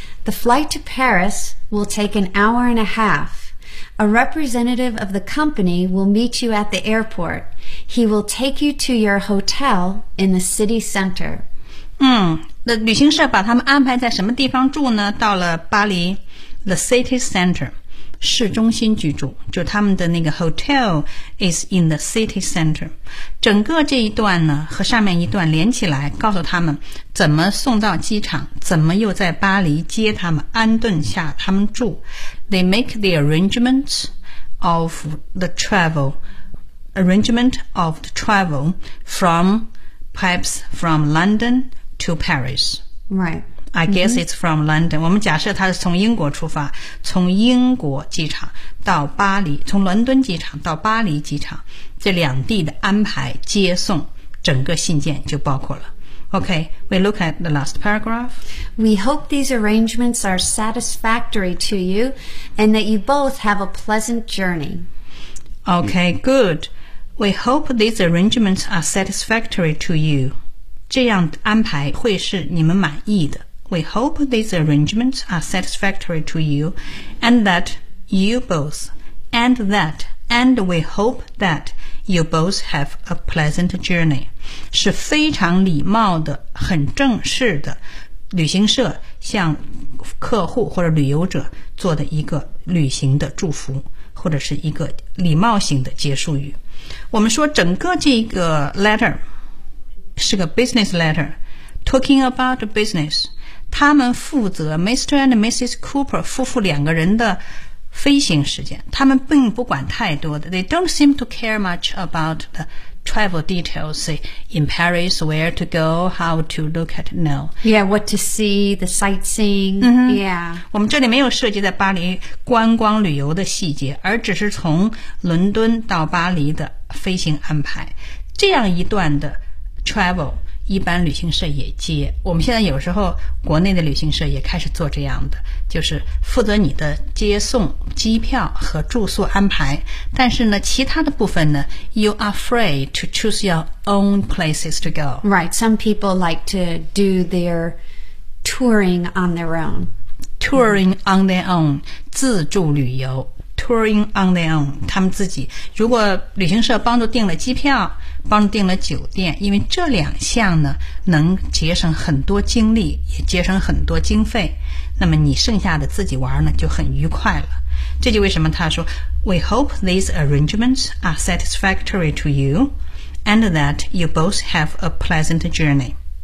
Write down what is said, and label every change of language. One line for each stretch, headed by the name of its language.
English: The flight to Paris will take an hour and a half. A representative of the company will meet you at the airport. He will take you to your hotel in the city center.
Chinese: 那旅行社把他们安排在什么地方住呢？到了巴黎 The city center， 市中心居住，就他们的那个
English: hotel is in the city center。
Chinese: 整个这一段呢和上面一段连起来，告诉他们怎么送到机场，怎么又在巴黎接他们，安顿下他们住。
English: They make the arrangements of the travel， arrangement of the travel from perhaps from LondonTo Paris. Right. I guess it's from London.
Chinese: 我们假设他是从英国出发，从英国机场到巴黎，从伦敦机场到巴黎机场，这两地的安排接送，整个信件就包括了。
English: Okay, we look at the last paragraph. We hope these arrangements are satisfactory to you and that you both have a pleasant journey. Okay, good. We hope these arrangements are satisfactory to you.
Chinese: 这样安排会是你们满意的。
English: We hope these arrangements are satisfactory to you and that you both and that and we hope that you both have a pleasant journey，
Chinese: 是非常礼貌的很正式的旅行社向客户或者旅游者做的一个旅行的祝福，或者是一个礼貌性的结束语。我们说整个这个 letter是个 business letter，
English: talking about business，
Chinese: 他们负责 Mr. and Mrs. Cooper 夫妇两个人的飞行时间，他们并不管太多的。
English: They don't seem to care much about the travel details， say in Paris where to go， how to look at， no， yeah， what to see， the sightseeing，yeah，
Chinese: 我们这里没有涉及在巴黎观光旅游的细节，而只是从伦敦到巴黎的飞行安排。这样一段的travel 一般旅行社也接，我们现在有时候国内的旅行社也开始做这样的，就是负责你的接送机票和住宿安排，但是呢其他的部分呢
English: you are free to choose your own places to go， right， some people like to do their touring on their own， touring on their own，
Chinese: 自助旅游。
English: touring on their own, 他们自己。
Chinese: 如果旅行社帮助订了机票，帮助订了酒店，因为这两项呢，能节省很多精力，也节省很多经费，那么你剩下的自己玩呢，就很愉快了。这就为什么他说
English: ,We hope these arrangements are satisfactory to you, and that you both have a pleasant journey.